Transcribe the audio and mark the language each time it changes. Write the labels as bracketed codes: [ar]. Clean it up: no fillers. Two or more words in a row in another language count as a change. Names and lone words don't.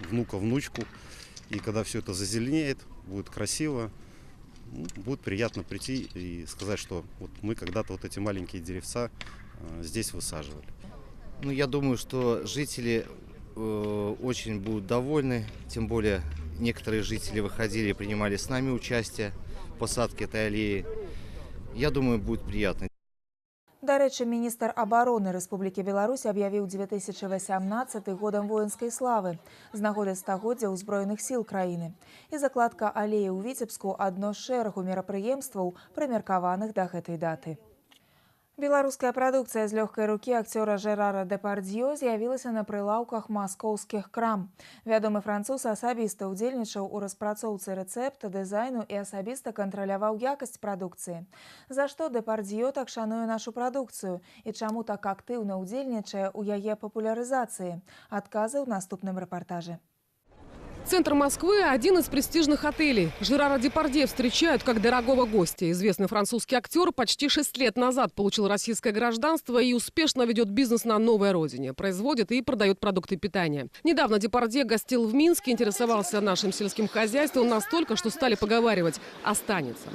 [ru] И когда все это зазеленеет, будет красиво, будет приятно прийти и сказать, что вот мы когда-то вот эти маленькие деревца здесь высаживали. Ну, я думаю, что жители очень будут довольны, тем более некоторые жители выходили и принимали с нами участие в посадке этой аллеи. Я думаю, будет приятно. [be] Дарэчы, міністр абароны Рэспублікі Беларусь аб'явіў 2018 годам воінскай славы з нагоды стагоддзя ўзброеных сіл краіны. І закладка алеі ў Віцебску адно з шэрагу мерапрыемстваў, прымеркаваных да гэтай даты. Беларуская прадукцыя з лёгкай рукі акцёра Жерара Депардьё з'явілася на прылаўках маскоўскіх крам. Вядомы француз асабіста ўдзельнічаў у распрацоўцы рэцэпта, дызайну і асабіста кантраляваў якасць прадукцыі. За што Депардьё так шануе нашу прадукцыю і чаму так актыўна ўдзельнічае ў яе папулярызацыі? Адказы ў наступным рэпартажы. [ru] Центр Москвы – один из престижных отелей. Жерара Депардье встречают как дорогого гостя. Известный французский актер почти 6 лет назад получил российское гражданство и успешно ведет бизнес на новой родине. Производит и продает продукты питания. Недавно Депардье гостил в Минске, интересовался нашим сельским хозяйством настолько, что стали поговаривать – останется.